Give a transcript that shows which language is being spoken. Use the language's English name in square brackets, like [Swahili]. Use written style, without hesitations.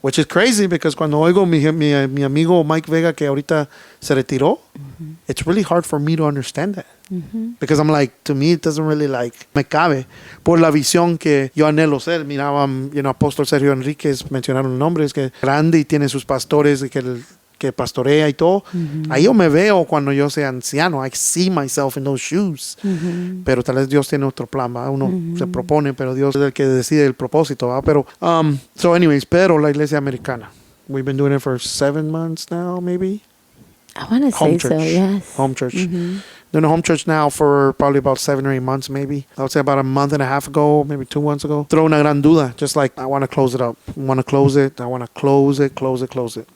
[English] Which is crazy because [Spanish] cuando oigo mi amigo Mike Vega que ahorita se retiró, [English] it's really hard for me to understand that. Because I'm like, to me it doesn't really like, [Spanish] me cabe por la visión que yo anhelo ser. Miraba, Apóstol Sergio Enríquez, mencionaron nombres, que grande y tiene sus pastores y que pastorea y todo. Ahí yo me veo cuando yo sea anciano. [English] I see myself in those shoes. [Spanish] Pero tal vez Dios tiene otro plan, ¿va? Uno se propone, pero Dios es el que decide el propósito, ¿va? Pero, [English] so anyways, [Spanish] pero la iglesia americana. [English] We've been doing it for 7 months now, maybe. I want to say so, yes. Home church. Doing a home church now for probably about 7 or 8 months, maybe. I would say about a month and a half ago, maybe 2 months ago. Throw [Spanish] una gran duda. [English] Just like, I want to close it up. I want to close it. I want to close it.